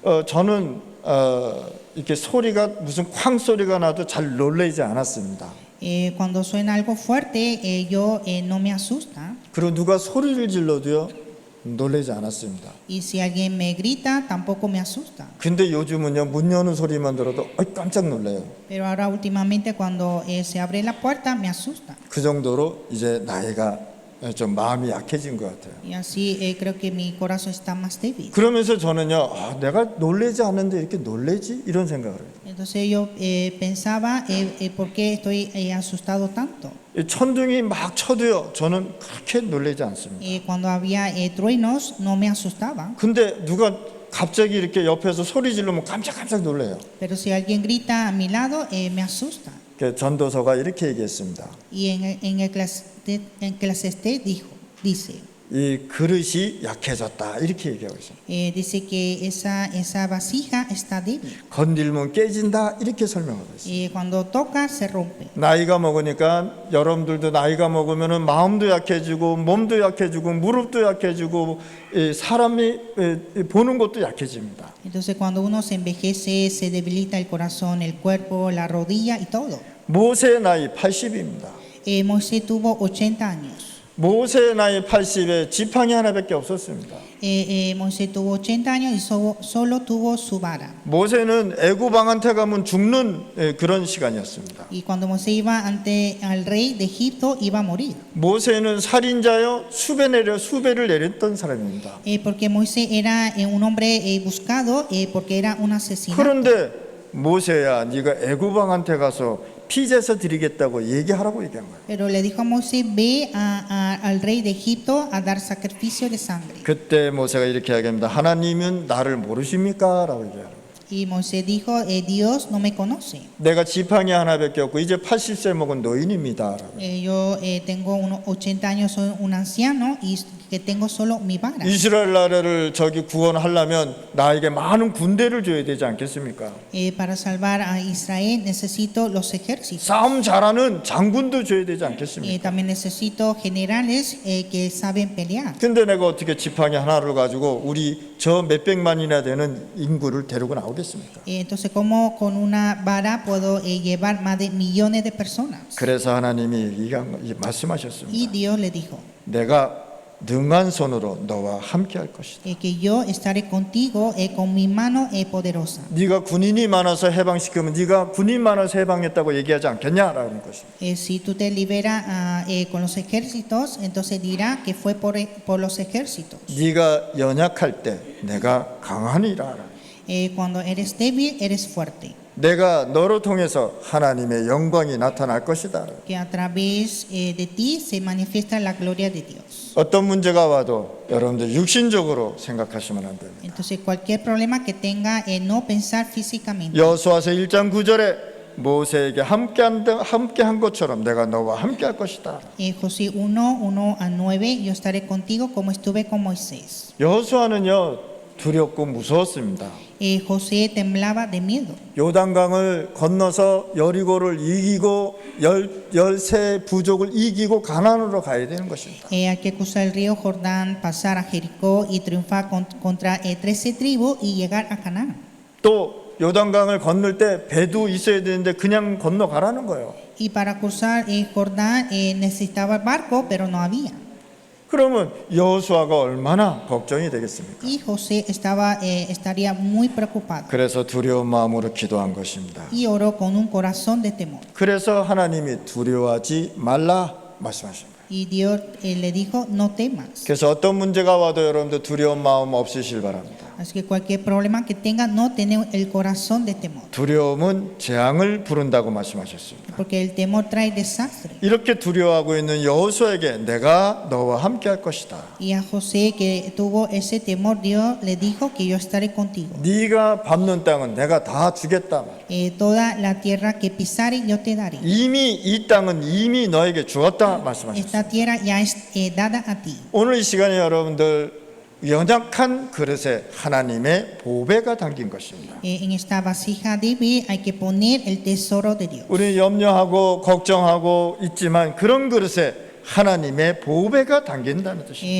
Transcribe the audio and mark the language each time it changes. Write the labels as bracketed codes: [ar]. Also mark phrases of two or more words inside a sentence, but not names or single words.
[ko] 저는 이렇게 소리가 무슨 쾅 소리가 나도 잘 놀라지 않았습니다. [es] Cuando suena algo fuerte, yo no me asusta. [ko] 그리고 누가 소리를 질러도요 놀라지 않았습니다. [es] Y si alguien me grita, tampoco me asusta. [ko] 근데 요즘은요 문 여는 소리만 들어도 깜짝 놀라요. [es] Pero ahora últimamente cuando se abre la puerta, me asusta. [ko] 그 정도로 이제 나이가 좀 마음이 약해진 것 같아요. [es] Y así creo que mi corazón está más débil. [ko] 그러면서 저는요 내가 놀라지 않는데 이렇게 놀라지 이런 생각을 해요. [es] Entonces yo pensaba, ¿por qué estoy asustado tanto? [ko] 이 천둥이 막 쳐도요 저는 그렇게 놀라지 않습니다. [es] Cuando había truenos, no me asustaba. [ko] 근데 누가 갑자기 이렇게 옆에서 소리 지르면 깜짝깜짝 놀라요. [es] Pero si alguien grita a mi lado, me asusta. [ko] 전도서가 이렇게 얘기했습니다. [es] Y en Eclesiastés dice, [ko] 이 그릇이 약해졌다 이렇게 얘기하고 있어요. [es] dice que esa vasija está débil. [ko] 건들면 깨진다 이렇게 설명하고 있어요. [es] Cuando toca, se rompe. [ko] 나이가 먹으니까 여러분들도 나이가 먹으면은 마음도 약해지고 몸도 약해지고 무릎도 약해지고 사람이 보는 것도 약해집니다. [es] Entonces cuando uno se envejece, se debilita el corazón, el cuerpo, la rodilla y todo. [ko] 모세의 나이 80입니다. [es] Moisés tuvo 80 años. [ko] 모세의 나이 80에 지팡이 하나밖에 없었습니다. [es] Moisés tuvo 80 años y solo tuvo su vara. [ko] 모세는 애굽 왕한테 가면 죽는 그런 시간이었습니다. [es] Y cuando Moisés iba ante al rey de Egipto, iba a morir. [ko] 모세는 살인자여 수배를 내렸던 사람입니다. [es] Porque Moisés era un hombre buscado, porque era un asesino. [ko] 그런데 모세야 네가 애굽 왕한테 가서 피제사 드리겠다고 얘기하라고 얘기한 거예요. [es] Pero le dijo a Moisés, ve al rey de Egipto a dar sacrificio de sangre. [ko] 그때 모세가 이렇게 이야기합니다. 하나님은 나를 모르십니까? 라고 얘기해요. [es] Y Moisés dijo, Dios no me conoce. [ko] 내가 지팡이 하나밖에 없고 이제 80세 먹은 노인입니다. 라고. [es] Yo tengo unos 80 años, soy un anciano y que tengo solo mi vara. [ko] 이스라엘 나라를 저기 구원하려면 나에게 많은 군대를 줘야 되지 않겠습니까? [es] Para salvar a Israel necesito los ejércitos. [ko] 싸움 잘하는 장군도 줘야 되지 않겠습니까? [es] También necesito generales que saben pelear. [ko] 근데 내가 어떻게 지팡이 하나를 가지고 우리 저 몇백만이나 되는 인구를 데리고 나오겠습니까? [es] Entonces, ¿cómo con una vara puedo llevar más de millones de personas? [ko] 그래서 하나님이 [es] Y [ko] 말씀하셨습니다. [es] Dios le dijo [ko] 내가 능한 손으로 너와 함께 할 것이다. [es] que yo estaré contigo con mi mano poderosa. [ko] 네가 군인이 많아서 해방시키면 네가 군인 많아서 해방했다고 얘기하지 않겠냐라는 것입니다. [es] Si tú te liberas con los ejércitos, entonces dirá que fue por los ejércitos. [ko] 네가 연약할 때 내가 강하니라. [es] Cuando eres débil, eres fuerte. [ko] 내가 너로 통해서 하나님의 영광이 나타날 것이다. [es] Que a través de ti se manifiesta la gloria de Dios. [ko] 어떤 문제가 와도 여러분들 육신적으로 생각하시면 안 됩니다. [es] Entonces, cualquier problema que tenga, no pensar físicamente. [ko] 여호수아서 1장 9절에 모세에게 함께한 것처럼 내가 너와 함께할 것이다. [es] José 1:1-9, yo estaré contigo como estuve con Moisés. [ko] 여호수아는요 두렵고 무서웠습니다. [es] José temblaba de miedo. [ko] 요단강을 건너서 여리고를 이기고 열세 부족을 이기고 가나안으로 가야 되는 것입니다. [es] Hay que cruzar el río Jordán, pasar a Jericó y triunfar contra 13 tribus y llegar a Canaán. [ko] 또 요단강을 건널 때 배도 있어야 되는데 그냥 건너가라는 거예요. [es] Y para cruzar el Jordán necesitaba barco, pero no había. [ko] 그러면 여호수아가 얼마나 걱정이 되겠습니까? [es] Y José estaría muy preocupado. [ko] 그래서 두려운 마음으로 기도한 것입니다. [es] Y oró con un corazón de temor. [ko] 그래서 하나님이 두려워하지 말라 말씀하십니다. [es] Y Dios le dijo, no temas. [ko] 그래서 어떤 문제가 와도 여러분들 두려운 마음 없으실 바랍니다. [es] Así que cualquier problema que tenga, no tener el corazón de temor. [ko] 두려움은 재앙을 부른다고 말씀하셨습니다. [es] Porque el temor trae desastre. [ko] 이렇게 두려워하고 있는 여호수아에게 내가 너와 함께 할 것이다. [es] Y a José, que tuvo ese temor, Dios le dijo que yo estaré contigo. [ko] 네가 밟는 땅은 내가 다 주겠다. [es] Toda la tierra que pisare, yo te daré. [ko] 이미 이 땅은 이미 너에게 주었다 말씀하셨습니다. [es] Esta tierra ya es dada a ti. [ko] 오늘 이 시간에 여러분들 연약한 그릇에 하나님의 보배가 담긴 것입니다. [es] En esta vasija débil hay que poner el tesoro de Dios. [ko] 우리 염려하고 걱정하고 있지만 그런 그릇에 하나님의 보배가 담긴다는 뜻입니다.